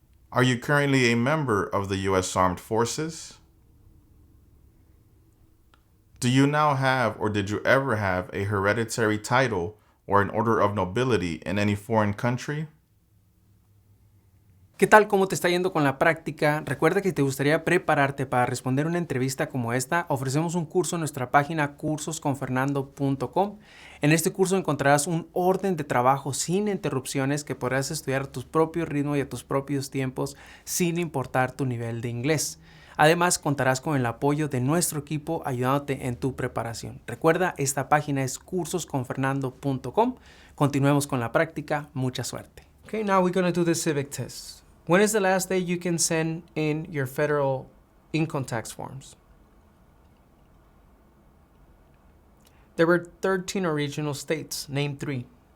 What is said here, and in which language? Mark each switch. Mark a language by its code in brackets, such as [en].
[en] Are you currently a member of the U.S. Armed Forces? Do you now have, or did you ever have, a hereditary title or an order of nobility in any foreign country? [es] ¿Qué tal? ¿Cómo te está yendo con la práctica? Recuerda que si te gustaría prepararte para responder una entrevista como esta, ofrecemos un curso en nuestra página cursosconfernando.com. En este curso encontrarás un orden de trabajo sin interrupciones que podrás estudiar a tu propio ritmo y a tus propios tiempos sin importar tu nivel de inglés. Además, contarás con el apoyo de nuestro equipo ayudándote en tu preparación. Recuerda, esta página es cursosconfernando.com. Continuemos con la práctica. Mucha suerte. [en] Okay, now we're going to do the civic test. When is the last day you can send in your federal income tax forms? There were 13 original states. Name 3.